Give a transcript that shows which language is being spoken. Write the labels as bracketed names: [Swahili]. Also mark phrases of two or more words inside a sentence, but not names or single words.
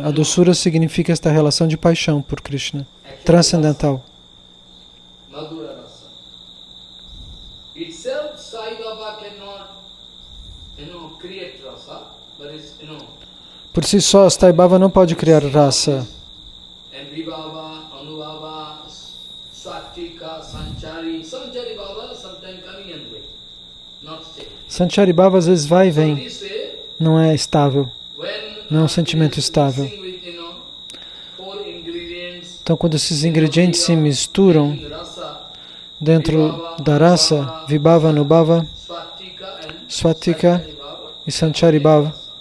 [Portuguese] A doçura significa esta relação de paixão por Krishna, transcendental. Por si só, Sthai Bhava não pode criar rasa. Sanchari Bhava às vezes vai e vem. Não é estável. Não é um sentimento estável. Então, quando esses ingredientes se misturam dentro da rasa, Vibhava, Anubhava, Swatika e Sanchari Bhava,